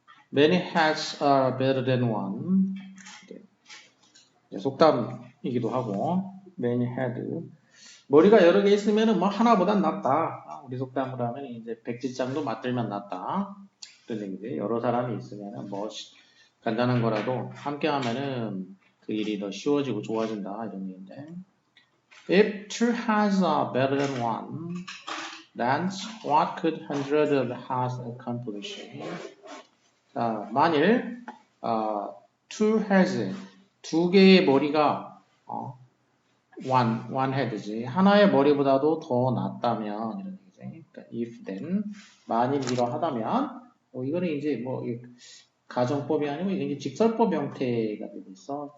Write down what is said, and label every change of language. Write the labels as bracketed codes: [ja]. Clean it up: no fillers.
[en] Many heads are better than one. [ko] 속담이기도 하고 [en] many head. [ko] 머리가 여러 개 있으면 뭐 하나보단 낫다. 우리 속담으로 하면 이제 백지장도 맞들면 낫다. 그런 얘기지. 여러 사람이 있으면 뭐 간단한 거라도 함께 하면은 그 일이 더 쉬워지고 좋아진다 이런 얘기인데. [en] If two heads are better than one, then what could hundreds of heads accomplish? [ko] 자, 만일 [en] two heads [ko] 두 개의 머리가 [en] one head [ko] 지 하나의 머리보다도 더 낫다면 이런 얘기지. 그러니까 [en] if then [ko] 만일 이러하다면 이거는 이제 뭐 가정법이 아니고 이게 직설법 형태가 되고 있어.